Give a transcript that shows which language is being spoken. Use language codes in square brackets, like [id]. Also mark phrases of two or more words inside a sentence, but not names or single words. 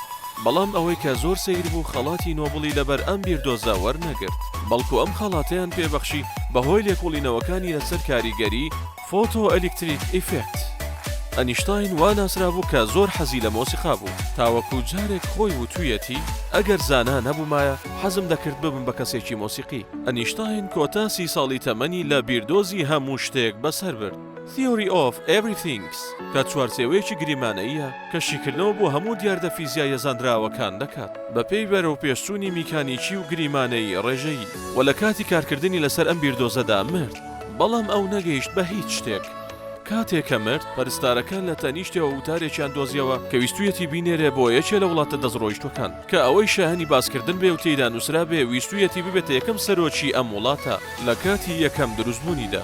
[ckb] بەڵام ئەوەی کە زۆر سەیر بوو خەڵاتی نۆبڵی لەبەر ئەم بیردۆزە وەرنەگرت، بەڵکو ئەم خەڵاتیان پێبەخشی بەهۆی لێکۆڵینەوەکانی لەسەر کاریگەری [en] photo electric effect. [ckb] ئەنیشتاین وا ناسرا بوو کە زۆر حەزی لە مۆسیقا بوو، تاوەکو جارێک خۆی وتوویەتی ئەگەر زانا نەبوومایە حەزم دەکرد ببم بە کەسێکی مۆسیقی. ئەنیشتاین کۆتا 30 ساڵی تەمەنی لە بیردۆزی هەموو شتێک بەسەر برد. [en] Theory of Everything [ckb] کە چوارچێوەیەکی گریمانەییە کە شیکردنەوە بۆ هەموو دیاردە فیزیایە زانراوەکان دەکات بەپێی بەرەو پێشچوونی میکانیکی و گریمانەی ڕێژەیی و لە کاتی کارکردنی لەسەر ئەم بیردۆزەدا مرد. بەڵام ئەو نەگەیشت بە هیچ شتێک. کاتێکە مرد پەرستارەکان لە تەنیشتەوە وتارێکیان دۆزیەوە کە ویستویەتی بینێرێ بۆ یەکێ لە وڵاتە دەستڕۆیشتوەکان کە ئەوەی شایەنی باسکردن بێ و تێیدا نووسرا بێ ویستویەتی ببێتە یەکەم سەرۆکی ئەم وڵاتە لە کاتی یەکەم دروستبوونیدا.